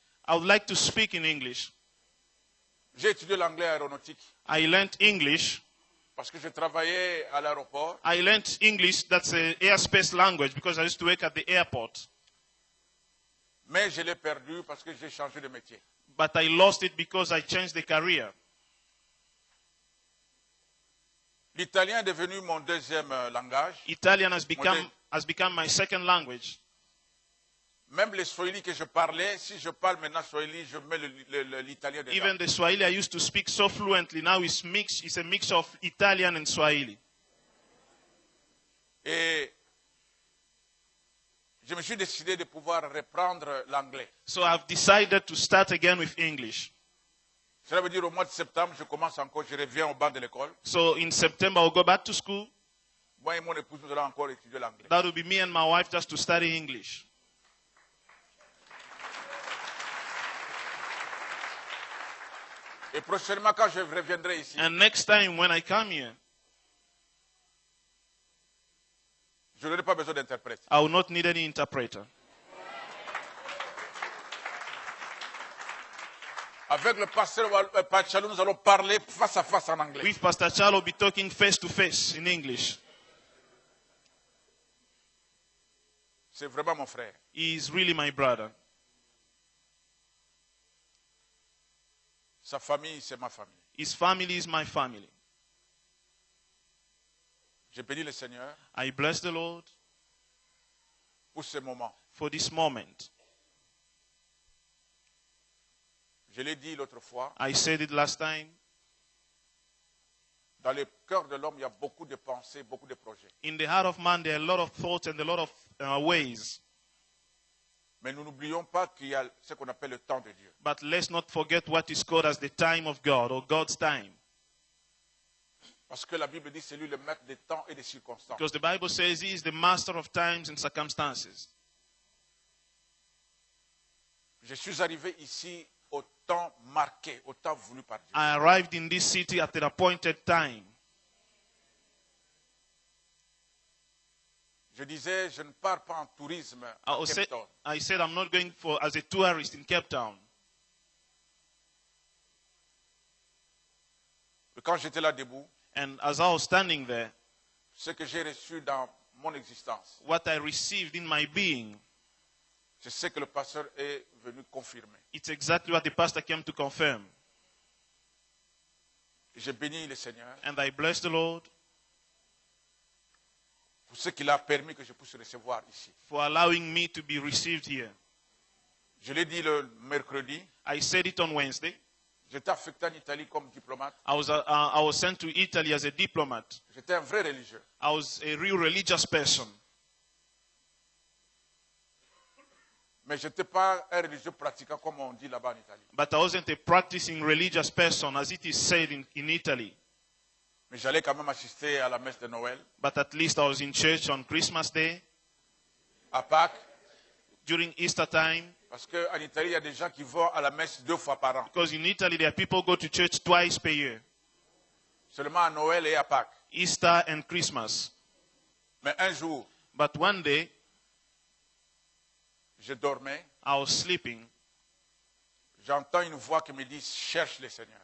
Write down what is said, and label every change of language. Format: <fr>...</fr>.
<en>I would like to speak in English.</en> <fr>J'ai étudié l'anglais aéronautique</fr> <en>I learned English.</en> <fr>parce que je travaillais à l'aéroport.</fr> <en>I learned English, that's an airspace language, because I used to work at the airport.</en> <fr>Mais je l'ai perdu parce que j'ai changé de métier.</fr> <en>But I lost it because I changed the career.</en> <fr>L'italien est devenu mon deuxième langage.</fr> <en>Italian has become my second language.</en> <fr>Même le Swahili que je parlais, si je parle maintenant Swahili, je mets l'italien dedans.</fr> <en>Even the Swahili I used to speak so fluently, now it's a mix of Italian and Swahili.</en> <fr>Et je me suis décidé de pouvoir reprendre l'anglais.</fr> <en>So I've decided to start again with English.</en> <fr>Cela veut dire au mois de septembre, je commence encore, je reviens au banc de l'école.</fr> <en>So in September I'll go back to school.</en> <fr>Moi et mon épouse, nous allons encore étudier l'anglais.</fr> <en>That will be me and my wife just to study English.</en> <fr>Et prochainement, quand je reviendrai ici,</fr> <en>And next time when I come here,</en> <fr>je n'aurai pas besoin d'interprète.</fr> <en>I will not need any interpreter.</en> <fr>Avec le pasteur Pachalou, nous allons parler face à face en anglais.</fr> <en>With Pastor Charles, will be talking face to face in English.</en> <fr>C'est vraiment mon frère.</fr> <en>He is really my brother.</en> <fr>Sa famille, c'est ma famille.</fr> <en>His family is my family.</en> <fr>Je bénis le Seigneur</fr> <en>I bless the Lord</en> <fr>pour ce moment.</fr> <en>for this moment.</en> <fr>Je l'ai dit l'autre fois,</fr> <en>I said it last time.</en> <fr>dans le cœur de l'homme, il y a beaucoup de pensées, beaucoup de projets.</fr> <en>In the heart of man, there are a lot of thoughts and a lot of ways.</en> <fr>Mais nous n'oublions pas qu'il y a ce qu'on appelle le temps de Dieu.</fr> <en>But let's not forget what is called as the time of God or God's time.</en> <fr>Parce que la Bible dit c'est lui le maître des temps et des circonstances.</fr> <en>Because the Bible says he is the master of times and circumstances.</en> <fr>Je suis arrivé ici au temps marqué, au temps voulu par Dieu.</fr> <en>I arrived in this city at an appointed time.</en> <fr>Je disais, je ne pars pas en tourisme à Cape Town.</fr> <en>I said I'm not going as a tourist in Cape Town.</en> <fr>Et quand j'étais là debout,</fr> <en>And as I was standing there,</en> <fr>ce que j'ai reçu dans mon existence,</fr> <en>what I received in my being,</en> <fr>c'est ce que le pasteur est venu confirmer.</fr> <en>it's exactly what the pastor came to confirm.</en> <fr>Je bénis le Seigneur</fr> <en>And I bless the Lord</en> <fr>pour ce qu'il a permis que je puisse recevoir ici.</fr> <en>for allowing me to be received here.</en> <fr>Je l'ai dit le mercredi,</fr> <en>I said it on Wednesday.</en> <fr>j'étais affecté en Italie comme diplomate.</fr> <en>I was sent to Italy as a diplomat.</en> <fr>J'étais un vrai religieux.</fr> <en>I was a real religious person.</en> <fr>Mais je n'étais pas un religieux pratiquant comme on dit là-bas en Italie.</fr> <en>But I wasn't a practicing religious person as it is said in Italy.</en> <fr>Mais j'allais quand même assister à la messe de Noël,</fr> <en>But at least I was in church on Christmas Day,</en> <fr>à Pâques,</fr> <en>during Easter time.</en> <fr>parce qu'en Italie, il y a des gens qui vont à la messe 2 fois par an.</fr> <en>Because in Italy there are people who go to church twice per year.</en> <fr>Seulement à Noël et à Pâques.</fr> <en>Easter and Christmas.</en> <fr>Mais un jour,</fr> <en>But one day,</en> <fr>je dormais,</fr> <en>I was sleeping.</en> <fr>j'entends une voix qui me dit cherche le Seigneur.</fr>